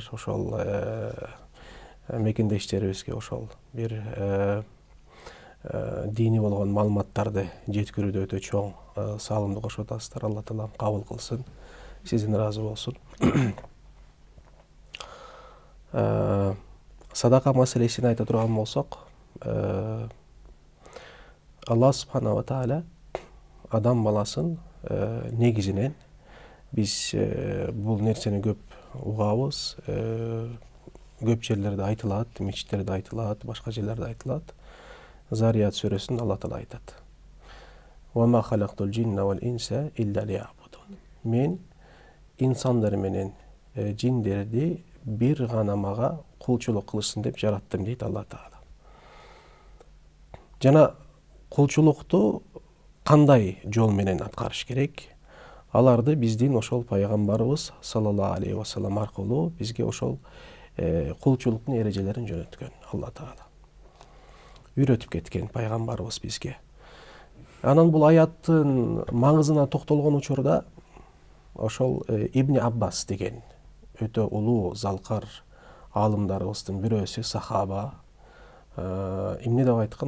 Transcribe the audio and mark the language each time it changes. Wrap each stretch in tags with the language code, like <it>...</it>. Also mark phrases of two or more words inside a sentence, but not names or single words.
<ky>Ошол мекендештерибизге ошол бир дини болгон маалыматтарды жеткирүүдө өтө чоң салымды кошуп атасыздар. Алла Таала кабыл кылсын, сизден ыраазы болсун. Садака маселесин айта турган болсок,</ky> <ar>الله سبحانه وتعالى</ar> <ky>адам баласын негизинен биз бул нерсени көп угабыз, көп жерлерде айтылат, мечиттерде айтылат, башка жерлерде айтылат. Зарият сүрөсүндө Алла Таала айтат:</ky> <ar>"وما خلقت الجن والإنس إلا ليعبدون."</ar> <ky>Мен инсандар менен жиндерди бир гана мага кулчулук кылышсын деп жараттым дейт Алла Таала. Жана кулчулукту кандай жол менен аткарыш керек? Аларды биздин ошол пайгамбарыбыз</ky> <ar>صلى الله عليه وسلم</ar> <ky>аркылуу бизге ошол кулчулуктун эрежелерин жөнөткөн Алла Таала. Үйрөтүп кеткен пайгамбарыбыз бизге. Анан бул аяттын маңызына токтолгон учурда ошол Ибн Аббас деген өтө улуу залкар аалымдарыбыздын бирөөсү, сахаба, эмне деп айткан?</ky>